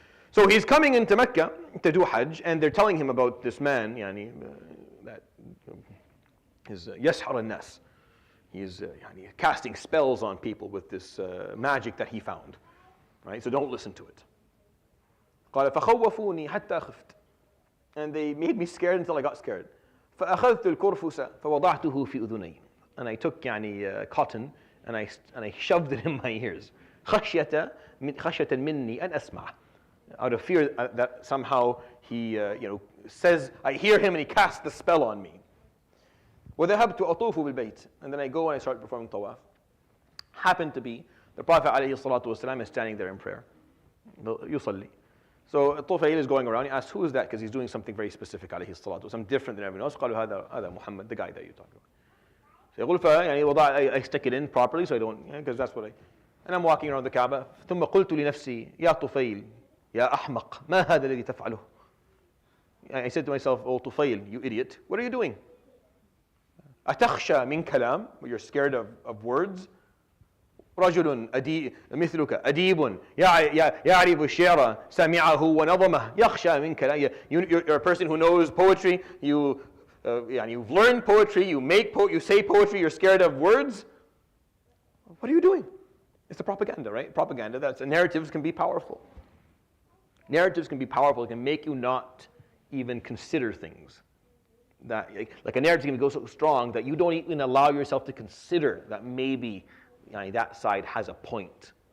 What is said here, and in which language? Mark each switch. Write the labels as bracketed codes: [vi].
[en] So he's coming into Mecca to do Hajj, and they're telling him about this man, that is Yashar al-Nas. He's casting spells on people with this magic that he found. Right? So don't listen to it. [ar] قال فخوفوني حتى خفت. [en] And they made me scared until I got scared. [ar] فأخذت الكرفس فوضعته في أذني. [en] And I took cotton and I shoved it in my ears. [ar] خشية مني أن أسمع. [en] Out of fear that somehow he says, I hear him and he casts the spell on me. [ar] وذهبت أطوف بالبيت. [en] And then I go and I start performing tawaf. Happened to be the Prophet ﷺ is standing there in prayer. [ar] يصلي. [en] So Tufayl is going around. He asks, who is that? Because he's doing something very specific ﷺ, something different than everyone else. [ar] قالوا هذا [en] Muhammad, the guy that you talk about. So [ar] يقول [en] I stick it in properly so I don't, because that's what and I'm walking around the Kaaba. [ar] ثم قلت لنفسي يا طفيل يا أحمق ما هذا الذي تفعله. [en] I said to myself, oh Tufayl, you idiot, what are you doing? [ar] أتخشى من كلام, [en] you're scared of words. [ar] رجل مثلك أديب يعرف الشعر سمعه ونظمه يخشى من كلام. [en] You're a person who knows poetry. You've learned poetry. You say poetry. You're scared of words. What are you doing? It's a propaganda, right? Propaganda. Narratives can be powerful. Narratives can be powerful. It can make you not even consider things. That, like a narrative can go so strong that you don't even allow yourself to consider that maybe that side has a point.